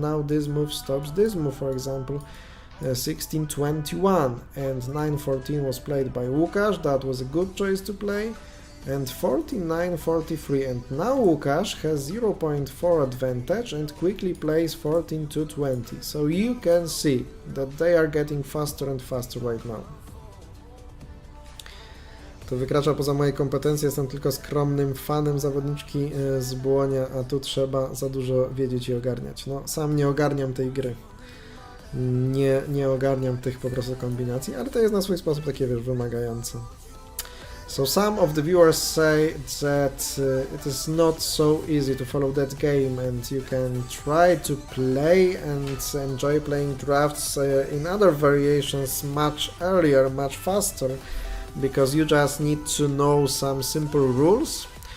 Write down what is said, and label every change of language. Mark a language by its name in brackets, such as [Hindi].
[English] Now this move stops this move, for example, 16-21, and 9-14 was played by Łukasz. That was a good choice to play, and 49-43, and now Łukasz has 0.4 advantage and quickly plays 14-20, so you can see that they are getting faster and faster right now. [Polish] To wykracza poza moje kompetencje, jestem tylko skromnym fanem zawodniczki z Błonia, a tu trzeba za dużo wiedzieć i ogarniać. No, sam nie ogarniam tej gry. Nie ogarniam tych po prostu kombinacji, ale to jest na swój sposób takie, wiesz, wymagające. [English] So some of the viewers say that it is not so easy to follow that game, and you can try to play and enjoy playing drafts in other variations much earlier, much faster, because you just need to know some simple rules.